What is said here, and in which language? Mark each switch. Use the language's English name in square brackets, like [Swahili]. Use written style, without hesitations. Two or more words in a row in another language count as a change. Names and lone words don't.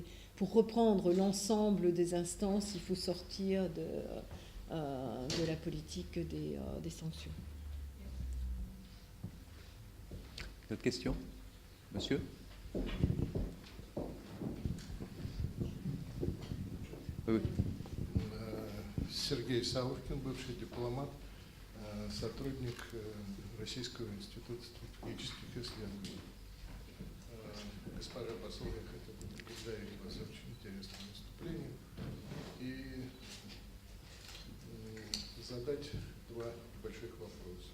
[French] Pour reprendre l'ensemble des instances, il faut sortir de la politique des sanctions. D'autres questions, monsieur? Oui. [Russian] Сергей Савушкин, бывший дипломат, сотрудник Российского института стратегических исследований. Госпожа посол, я хотел бы поблагодарить вас за очень интересное выступление и задать 2 больших вопроса.